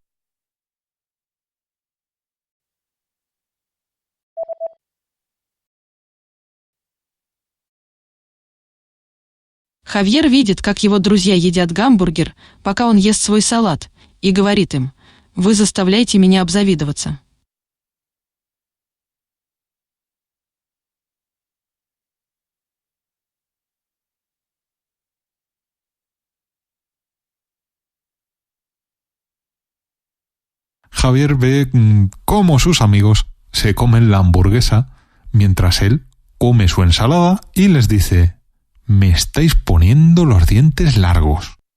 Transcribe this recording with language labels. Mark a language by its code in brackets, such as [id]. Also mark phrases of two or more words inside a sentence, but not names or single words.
[ru] Хавьер видит, как его друзья едят гамбургер, пока он ест свой салат, и говорит им: «Вы заставляете меня обзавидоваться». [es] Javier ve cómo sus amigos se comen la hamburguesa mientras él come su ensalada y les dice: me estáis poniendo los dientes largos.